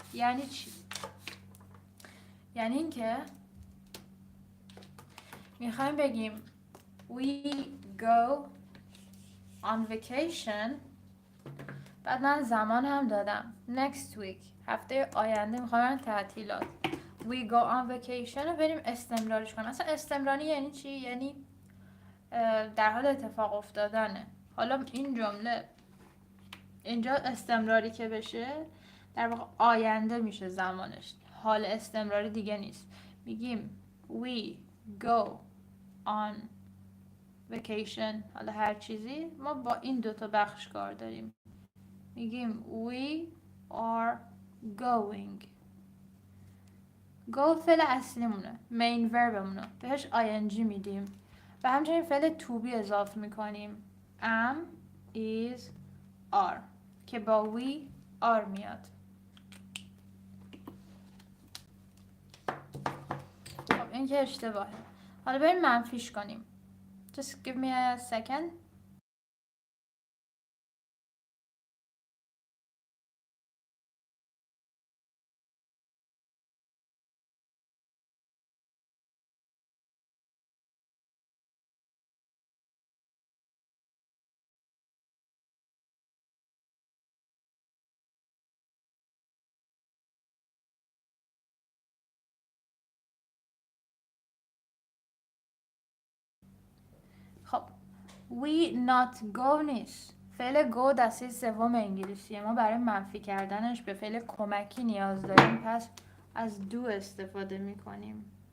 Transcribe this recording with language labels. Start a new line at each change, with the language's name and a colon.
Persian: یعنی چی؟ یعنی اینکه میخوایم بگیم
English: we go on vacation.
Persian: بعد من زمان هم دادم
English: next week.
Persian: هفته آینده میخوایم تعطیلات.
English: we go on vacation
Persian: رو بریم استمرارش کنیم. اصلا استمراری یعنی چی؟ یعنی در حال اتفاق افتادنه. حالا این جمله اینجا استمراری که بشه در واقع آینده میشه زمانش. حال استمراری دیگه نیست. میگیم
English: we go on vacation.
Persian: حالا هر چیزی ما با این دوتا بخش کار داریم. میگیم
English: we are going.
Persian: go فعل اصلیمونه.
English: main verbمونه.
Persian: بهش ing میدیم. و همچنین فعل to be اضافه میکنیم.
English: am, is, are
Persian: که با
English: we are
Persian: میاد. خب این که اشتباهه. حالا بریم منفیش کنیم.
English: Just give me a second. we not go
Persian: نیست. فعل go دسته سوم انگلیسیه. ما برای منفی کردنش به فعل کمکی نیاز داریم، پس از do استفاده میکنیم.